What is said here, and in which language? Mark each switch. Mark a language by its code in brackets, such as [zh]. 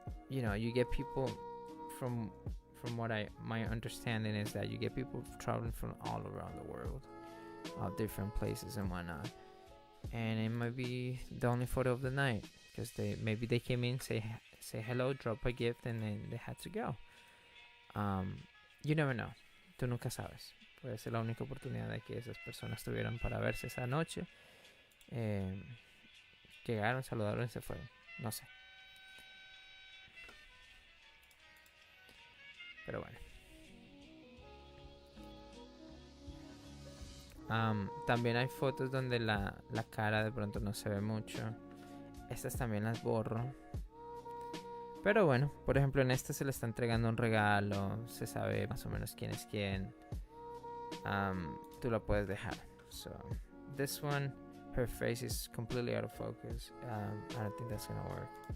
[en] you get people from what my understanding is that you get people traveling from all around the world, different places and whatnot, and it might be the only photo of the night because they came in, say hello, drop a gift, and then they had to go. Um, you never know. [es] Tú nunca sabes. Puede ser la única oportunidad de que esas personas tuvieran para verse esa noche. Eh, Llegaron, saludaron y se fueron. No sé. Pero bueno. También hay fotos donde la cara de pronto no se ve mucho. Estas también las borro. Pero bueno, por ejemplo, en esta se le está entregando un regalo. Se sabe más o menos quién es quién. Tú la puedes dejar. [en] So, this one, her face is completely out of focus. I don't think that's gonna work.